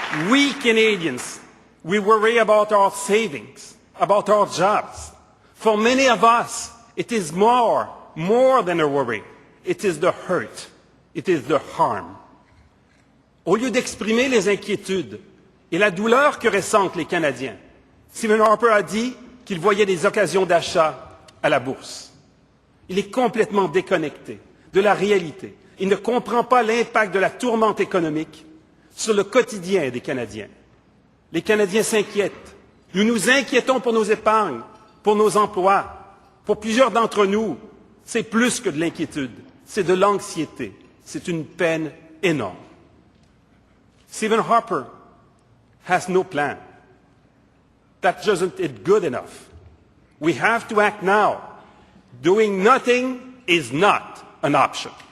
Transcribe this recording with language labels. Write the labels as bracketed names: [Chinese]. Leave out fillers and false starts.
[English] We Canadians, we worry about our savings, about our jobs. For many of us, it is more than a worry. It is the hurt. It is the harm. [French] Au lieu d'exprimer les inquiétudes et la douleur que ressentent les Canadiens, Stephen Harper a dit qu'il voyait des occasions d'achat à la bourse. Il est complètement déconnecté de la réalité. Il ne comprend pas l'impact de la tourmente économique sur le quotidien des Canadiens. Les Canadiens s'inquiètent. Nous nous inquiétons pour nos épargnes, pour nos emplois. Pour plusieurs d'entre nous, c'est plus que de l'inquiétude, c'est de l'anxiété. C'est une peine énorme. [English] Stephen Harper has no plan. That isn't it good enough. We have to act now. Doing nothing is not an option.